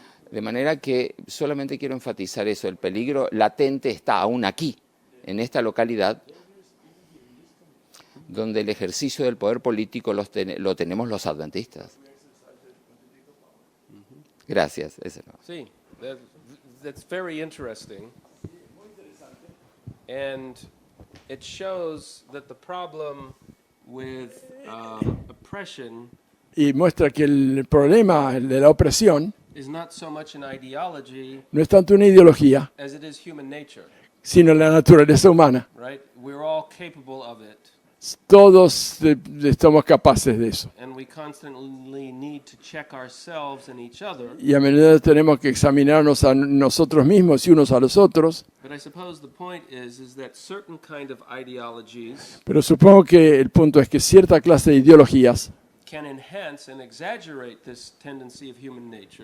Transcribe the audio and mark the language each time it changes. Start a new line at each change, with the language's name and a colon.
Spanish: De manera que solamente quiero enfatizar eso, el peligro latente está aún aquí, en esta localidad, donde el ejercicio del poder político lo tenemos los adventistas. Gracias.
English: Sí, that's very interesting. And it shows that the problem with oppression
Spanish: Y muestra que el problema de la opresión
English: is not so much an ideology
Spanish: no es tanto una ideología,
English: as it is human nature,
Spanish: sino la naturaleza humana.
English: right? We're all capable of it,
Spanish: Todos estamos capaces de eso.
English: and we constantly need to check ourselves and each other.
Spanish: Y a menudo tenemos que examinarnos a nosotros mismos y unos a los otros.
English: But I suppose the point is that certain kind of ideologies
Spanish: Pero supongo que el punto es que cierta clase de ideologías
English: can enhance and exaggerate this tendency of human nature,